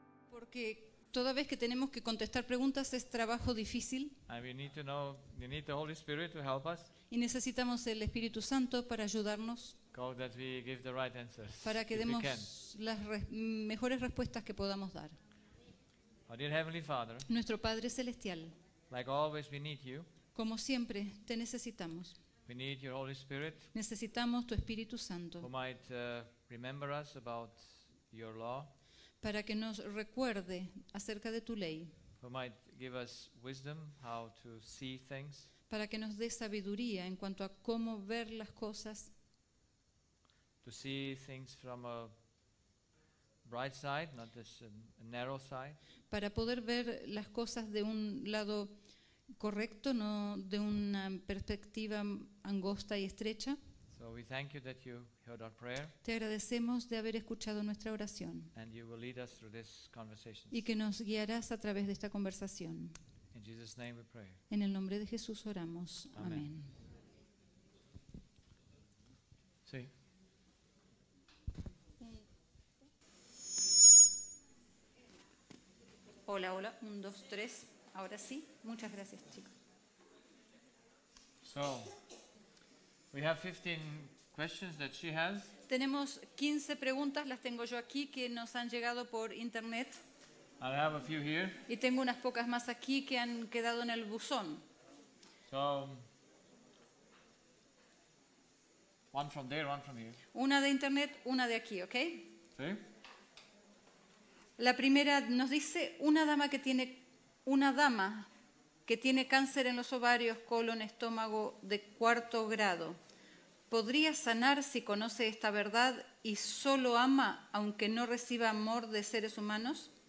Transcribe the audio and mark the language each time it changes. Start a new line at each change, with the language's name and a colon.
Spanish: porque toda vez que tenemos que contestar preguntas es trabajo difícil
English: and we need the Holy Spirit to help us,
Spanish: y necesitamos el Espíritu Santo para ayudarnos,
English: so that we give the right answers
Spanish: para que
English: if we
Spanish: demos
English: can.
Spanish: las mejores respuestas que podamos dar.
English: Our dear Heavenly Father,
Spanish: Nuestro Padre Celestial,
English: like always, we need you.
Spanish: como siempre, te necesitamos.
English: We need your Holy Spirit,
Spanish: Necesitamos tu Espíritu Santo
English: who might remember us about your law,
Spanish: para que nos recuerde acerca de tu ley,
English: who might give us wisdom how to see things,
Spanish: para que nos dé sabiduría en cuanto a cómo ver las cosas,
English: to see things from a bright side, not just a narrow side,
Spanish: para poder ver las cosas de un lado correcto, no de una perspectiva angosta y estrecha.
English: So we thank you that you heard our prayer
Spanish: Te agradecemos de haber escuchado nuestra oración
English: and you will lead us through this conversation.
Spanish: y que nos guiarás a través de esta conversación.
English: In Jesus' name we pray.
Spanish: En el nombre de Jesús oramos. Amén. Amén. Sí. Hola, hola. 1, 2, 3. Ahora sí. Muchas gracias, chicos.
English: So we have 15 questions that she has.
Spanish: Tenemos 15 preguntas, las tengo yo aquí, que nos han llegado por internet.
English: I have a few here.
Spanish: Y tengo unas pocas más aquí que han quedado en el buzón.
English: So one from there, one from here.
Spanish: Una de internet, una de aquí, ¿ok?
English: See?
Spanish: La primera nos dice, una dama que tiene cáncer en los ovarios, colon, estómago de 4º grado, ¿podría sanar si conoce esta verdad y solo ama aunque no reciba amor de seres humanos?